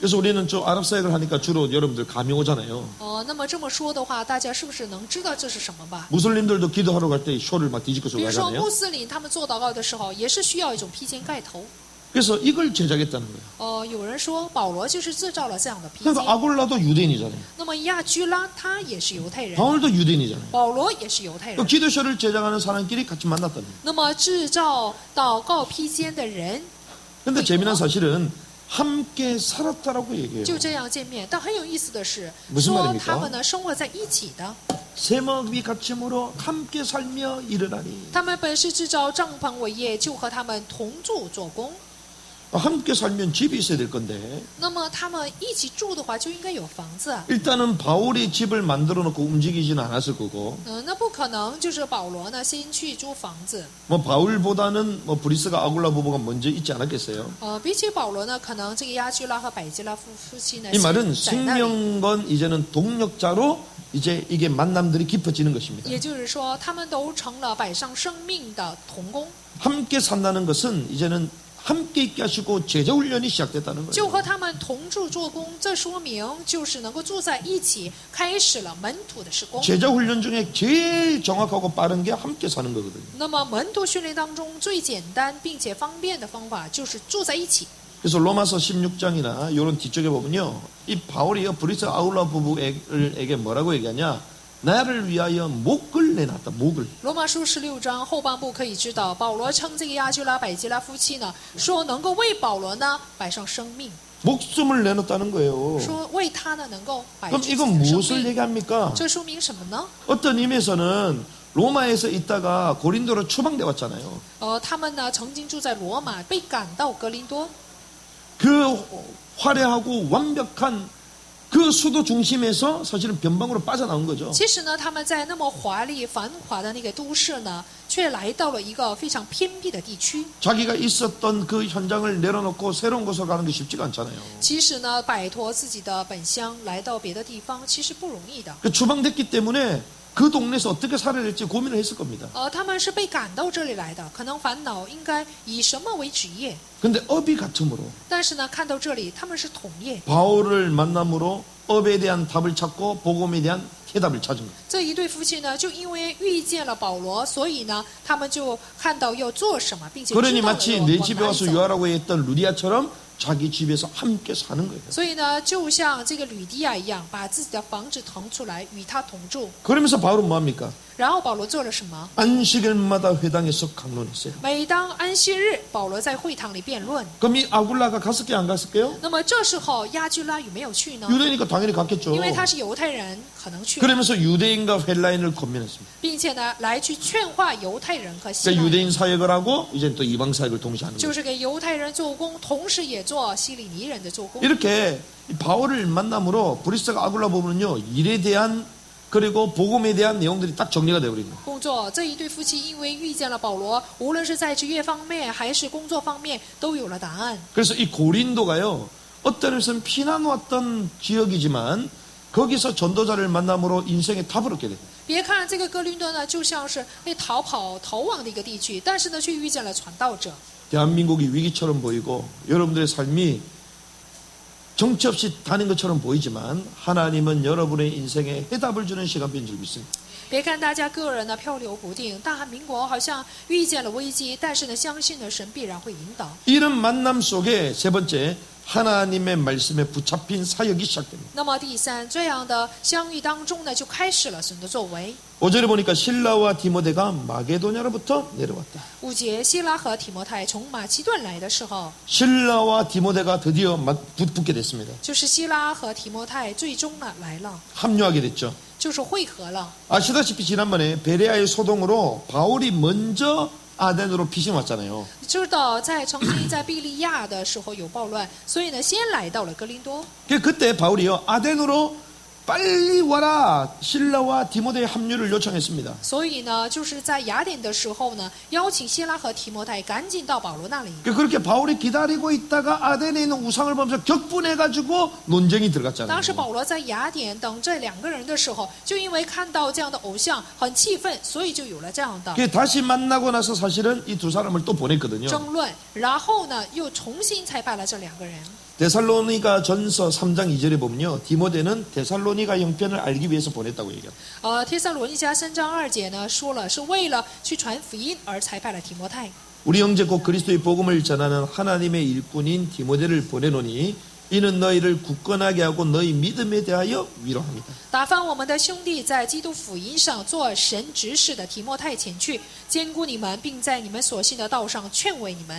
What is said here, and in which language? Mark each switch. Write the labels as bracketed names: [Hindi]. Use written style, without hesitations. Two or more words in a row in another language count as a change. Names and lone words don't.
[Korean] 그래서 우리는 저 아랍 사역을 하니까 주로 여러분들 감이 오잖아요. [Chinese] 那么这么说的话，大家是不是能知道这是什么吧？ [Korean] 무슬림들도 기도하러 갈 때 이 쇼를 막 뒤집고 [Chinese] 比 [Korean] 쓰고 [Chinese] 如说 [Korean] 하잖아요. [Chinese] 穆斯林他们做祷告的时候，也是需要一种披肩盖头。 [Korean] 그래서 이걸 제작했다는 거예요. [Chinese] 有人说保罗就是制造了这样的披 [Korean] 그러니까 [Chinese] 肩。 [Korean] 아굴라도 유대인이잖아요. [Chinese] 那么亚居拉他也是犹太人， [Korean] 바울도 유대인이잖아요. [Chinese] 保罗也是犹太 [Korean] 또 [Chinese] 人。 [Korean] 기도 쇼를 제작하는 사람끼리 같이 만났다는 거예요. [Chinese] 那么制造祷告披肩的人 [Korean] 근데 재미난 사실은 함께 살았다라고 얘기해요. [Chinese] 就这样见面，但很有意思的是， [Korean] 무슨 [Chinese] 说 [Korean] 말입니까 [Chinese] 他们呢生活在一起的， [Korean] 세먹이 같이므로 함께 살며 일어나니. [Chinese] 他们本是制造帐篷为业，就和他们同住做工。 [Korean] 함께 살면 집이 있어야 될 건데 [Chinese] 那么他们一起住的话，就应该有房子。 [Korean] 일단은 바울이 집을 만들어 놓고 움직이지는 않았을 거고 [Chinese] 那不可能就是保罗呢先去租房子。 [Korean] 뭐 바울보다는 뭐 브리스가 아굴라 부부가 먼저 있지 않았겠어요? [Chinese] 比起保罗呢，可能这个亚居拉和百基拉夫妻呢， [Korean] 이 말은 [Chinese] 在那里。 [Korean] 생명건 이제는 동력자로 이제 이게 만남들이 깊어지는 것입니다. [Chinese] 也就是说，他们都成了摆上生命的同工， [Korean] 함께 산다는 것은 이제는 함께 있게 하시고 제자 훈련이 시작됐다는 [Chinese] 就 [Korean] 거예요. [Chinese] 和他们同住做工。这说明就是能够住在一起，开始了门徒的施工。 [Korean] 제자 훈련 중에 제일 정확하고 빠른 게 함께 사는 거거든요. [Chinese] 那么门徒训练当中最简单并且方便的方法就是住在一起。 [Korean] 그래서 로마서 16장이나 이런 뒤쪽에 보면요, 이 바울이 브리스 아굴라 부부에게 뭐라고 얘기하냐? 나를 위하여 목을 내놨다. 목을. [Chinese] 罗马书16章后半部可以知道，保罗称这个亚居拉、百基拉夫妻呢，说能够为保罗呢摆上生命， [Korean] 목숨을 내놓았다는 거예요. [Chinese] 说为他呢能够摆 [Korean] 그럼 [Chinese] 出自己 [Korean] 이건 [Chinese] 的生 [Korean] 무엇을 [Chinese] 命。 [Korean] 얘기합니까? [Chinese] 这说明什么呢？ [Korean] 어떤 의미에서는 로마에서 있다가 고린도로 추방돼 왔잖아요. [Chinese] 他们呢曾经住在罗马，被赶到格林多。 [Korean] 그 화려하고 완벽한 그 수도 중심에서 사실은 변방으로 빠져나온 거죠. [Chinese] 其实呢，他们在那么华丽繁华的那个都市呢，却来到了一个非常偏僻的地区。 [Korean] 자기가 있었던 그 현장을 내려놓고 새로운 곳으로 가는 게 쉽지가 않잖아요. [Chinese] 其实呢，摆脱自己的本乡，来到别的地方，其实不容易的。 [Korean] 그 추방됐기 때문에 그 동네에서 어떻게 살아야 될지 고민을 했을 겁니다. [Chinese] 他们是被赶到这里来的，可能烦恼应该以什么为职业。 [Korean] 근데 업이 같으므로 [Chinese] 但是呢，看到这里，他们是同业。 [Korean] 바울을 만남으로 업에 대한 답을 찾고 복음에 대한 해답을 찾은 거예요. [Chinese] 这一对夫妻呢，就因为遇见了保罗，所以呢，他们就看到要做什么，并且知 [Korean] 그러니 [Chinese] 道了 [Korean] 마치 [Chinese] 要 [Korean] 내 [Chinese] 往 [Korean] 집에 [Chinese] 哪里 [Korean] 와서 [Chinese] 走。 [Korean] 유하라고 했던 루디아처럼 자기 집에서 함께 사는 거예요. [Chinese] 所以呢，就像这个吕迪亚一样，把自己的房子腾出来与他同住。 [Korean] 그러면서 바울은 뭐합니까? [Chinese] 然后保罗做了什么？ [Korean] 안식일마다 회당에서 강론했어요. [Chinese] 每当安息日，保罗在会堂里辩论。 [Korean] 그럼 이 아굴라가 갔을게요, 안 갔을게요? [Chinese] 那么这时候亚居拉有没有去呢？ [Korean] 유대니까 당연히 갔겠죠. [Chinese] 因为他是犹太人，可能去， [Korean] 그러면서 유대인과 헬라인을 권면했습니다. [Chinese] 并且呢，来去劝化犹太人和希 [Korean] 그러니까 [Chinese] 腊人， [Korean] 유대인 사역을 하고 이제 또 이방 사역을 동시에 하는 [Chinese] 就 [Korean] 거예요. [Chinese] 是给犹太人做工，同时也做希利尼人的做工。 [Korean] 이렇게 이 바울을 만남으로 브리스가 아굴라 보면요, 일에 대한 그리고 복음에 대한 내용들이 딱 정리가 되어버립니다. [Chinese] 工作这一对夫妻因为遇见了保罗，无论是在职业方面还是工作方面，都有了答案。 [Korean] 그래서 이 고린도가요, 어떤 의미에서는 피난 왔던 지역이지만 거기서 전도자를 만남으로 인생의 답을 얻게 돼요. [Chinese] 别看这个哥林多呢，就像是被逃亡的一个地区，但是呢，却遇见了传道者。 [Korean] 대한민국이 위기처럼 보이고 여러분들의 삶이 정치 없이 다닌 것처럼 보이지만 하나님은 여러분의 인생에 해답을 주는 시간표인 줄 믿습니다. [Chinese] 别看大家个人呢漂流不定，大韩民国好像遇见了危机，但是呢，相信呢神必然会引导。 [Korean] 이런 만남 속에 세 번째, 하나님의 말씀에 붙잡힌 사역이 시작됩니다. [Chinese] 那么第三，这样的相遇当中呢，就开始了神的作为。 [Korean] 5절에 보니까 실라와 디모데가 마게도냐로부터 내려왔다. [Chinese] 5 节，希拉和提摩太从马其顿来的时候， [Korean] 실라와 디모데가 드디어 붙게 됐습니다. [Chinese] 就是希拉和提摩太最终呢来了， [Korean] 합류하게 됐죠. [Chinese] 就是会合了。 [Korean] 아시다시피 지난번에 베레아의 소동으로 바울이 먼저 아덴으로 피신 왔잖아요. [Chinese] 知道在曾经在庇利亚的时候有暴乱，所以呢，先来到了哥林多。 [Korean] 그때 바울이요, 아덴으로 빨리 와라, 실라와 디모데의 합류를 요청했습니다. [Chinese] 所以呢，就是在雅典的时候呢，邀请希拉和提摩太赶紧到保罗那里。 [Korean] 그렇게 바울이 기다리고 있다가 아덴에 있는 우상을 보면서 격분해가지고 논쟁이 [Chinese] 当 [Korean] 들어갔잖아요. [Chinese] 时保罗在雅典等这两个人的时候，就因为看到这样的偶像很气愤，所以就有了这样的 [Korean] 다시 만나고 나서 사실은 이 두 사람을 또 보냈거든요. [Chinese] 争论。然后呢，又重新才派了这两个人。 [Korean] 데살로니가 전서 3장 2절에 보면요, 디모데는 데살로니가 형편을 알기 위해서 보냈다고 얘기합니다. [Chinese] 帖撒罗尼迦3章2节呢，说了是为了去传福音而才派了提摩太。 [Korean] 우리 형제 곧 그리스도의 복음을 전하는 하나님의 일꾼인 디모데를 보내노니 이는 너희를 굳건하게 하고 너희 믿음에 대하여 위로합니다. [Chinese] 打发我们的兄弟在基督福音上做神执事的提摩太前去，兼顾你们，并在你们所信的道上劝慰你们。